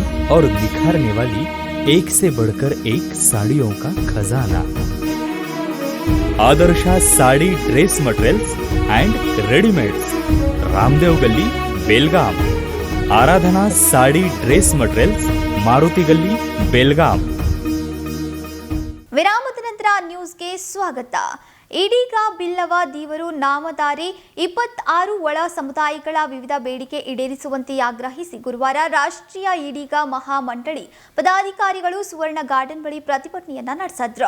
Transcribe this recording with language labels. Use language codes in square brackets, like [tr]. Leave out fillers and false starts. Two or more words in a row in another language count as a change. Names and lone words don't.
[hi] और निखारने वाली एक से बढ़कर एक साड़ियों का खजाना। आदर्शा साड़ी ड्रेस मटेरियल्स एंड रेडीमेड्स, रामदेव गली, बेलगाम। आराधना साड़ी ड्रेस मटेरियल्स, मारुति गली, बेलगाम। [kn] ವಿರಾಮದ ನಂತರ ನ್ಯೂಸ್ಗೆ ಸ್ವಾಗತ. ಇದೀಗ ಬಿಲ್ಲವ ದೇವರು ನಾಮಧಾರಿ 26 ಒಳ ಸಮುದಾಯಗಳ ವಿವಿಧ ಬೇಡಿಕೆ ಈಡೇರಿಸುವಂತೆ ಆಗ್ರಹಿಸಿ ಗುರುವಾರ ರಾಷ್ಟ್ರೀಯ ಈಡಿಗ ಮಹಾಮಂಡಳಿ ಪದಾಧಿಕಾರಿಗಳು ಸುವರ್ಣ ಗಾರ್ಡನ್ ಬಳಿ ಪ್ರತಿಭಟನೆಯನ್ನ ನಡೆಸಿದ್ರು.